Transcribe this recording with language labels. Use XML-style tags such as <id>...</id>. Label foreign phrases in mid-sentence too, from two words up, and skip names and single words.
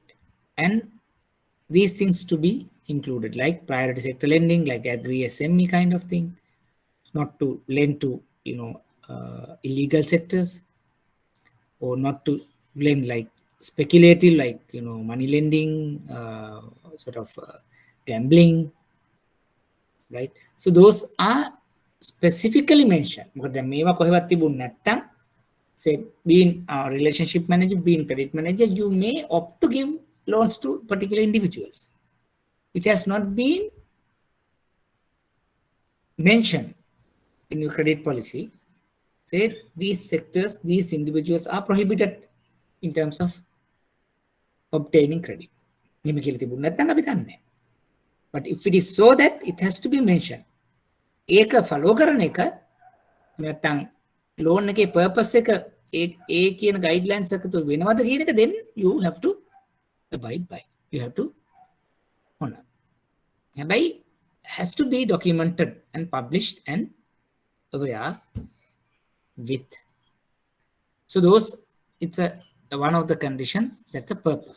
<en>And these things to be included, like priority sector lending, like agri SME kind of thing, not to lend to, illegal sectors, or not to lend like speculative, like, money lending, sort of gambling, right? So those are specifically mentioned.</en> <si>Because මේවා කොහෙවත් තිබුණ නැත්තම්,</si> <en>say being a relationship manager, being credit manager, you may opt to give loans to particular individuals. It has not been mentioned in your credit policy. Say these sectors, these individuals are prohibited in terms of obtaining credit. But if it is so that it has to be mentioned,</en> <si>ඒක follow කරන එක නැත්නම් loan එකේ purpose එක ඒ කියන guidelines එක තුල වෙනවද කියන එක,</si> <en>then you have to abide by, you have to honor. හැබැයි has to be documented and published and aware with. So those, it's one of the conditions, that's a purpose.</en>